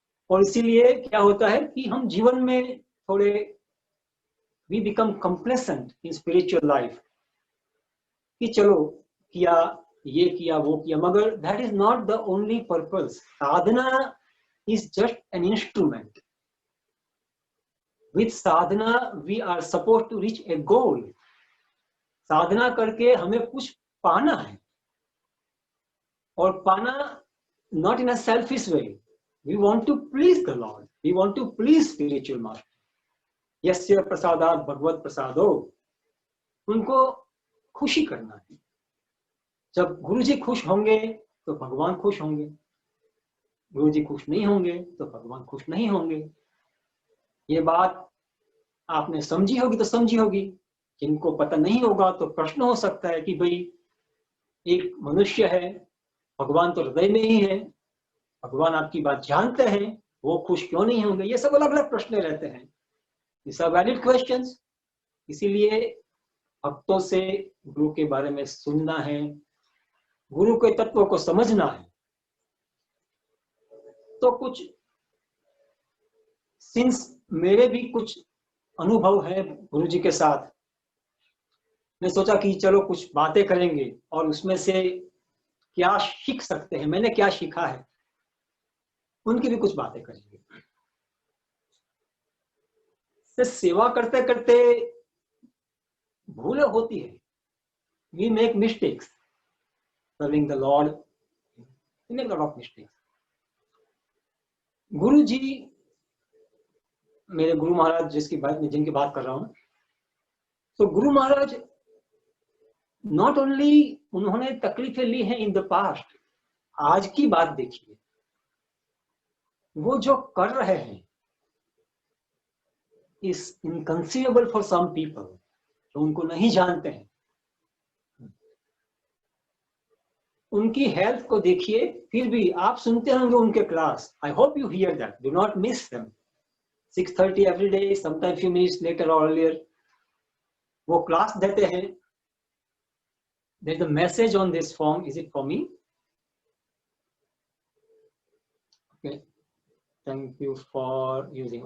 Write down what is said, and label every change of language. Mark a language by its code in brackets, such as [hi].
[hi] और इसीलिए क्या होता है कि हम जीवन में थोड़े [en] we become complacent in spiritual life, [hi] कि चलो किया, ये किया, वो किया, मगर [en] that is not the only purpose. sadhana is just an instrument. With sadhana we are supposed to reach a goal. [hi] साधना करके हमें कुछ पाना है, और पाना [en] not in a selfish way. We want to please the Lord, we want to please spiritual master. [sa] यस्य प्रसादात् भगवत प्रसादो, [hi] उनको खुशी करना है। जब गुरुजी खुश होंगे तो भगवान खुश होंगे, गुरुजी खुश नहीं होंगे तो भगवान खुश नहीं होंगे। ये बात आपने समझी होगी तो समझी होगी, जिनको पता नहीं होगा तो प्रश्न हो सकता है कि भाई एक मनुष्य है, भगवान तो हृदय में ही है, भगवान आपकी बात जानते हैं, वो खुश क्यों नहीं होंगे? ये सब अलग अलग प्रश्न रहते हैं। [en] These are valid questions. [hi] इसीलिए भक्तों से गुरु के बारे में सुनना है, गुरु के तत्वों को समझना है। तो कुछ सिंस मेरे भी कुछ अनुभव है गुरु जी के साथ, मैं सोचा कि चलो कुछ बातें करेंगे और उसमें से क्या सीख सकते हैं, मैंने क्या सीखा है, उनकी भी कुछ बातें करेंगे। सेवा करते करते भूलें होती है, [en] we make mistakes serving the Lord, we make a lot of mistakes. [hi] गुरु जी, मेरे गुरु महाराज जिनकी बात कर रहा हूं, तो गुरु महाराज नॉट ओनली उन्होंने तकलीफें ली हैं इन द पास्ट, आज की बात देखिए, वो जो कर रहे हैं [en] is inconceivable for some people, [hi] जो उनको नहीं जानते हैं। उनकी हेल्थ को देखिए, फिर भी आप सुनते होंगे उनके class. [en] I hope you hear that, do not miss them. 6:30 every day, sometime few minutes later और earlier [hi] वो क्लास देते हैं। [en] There's a message on this form. Is it for me? Okay, thank you for using.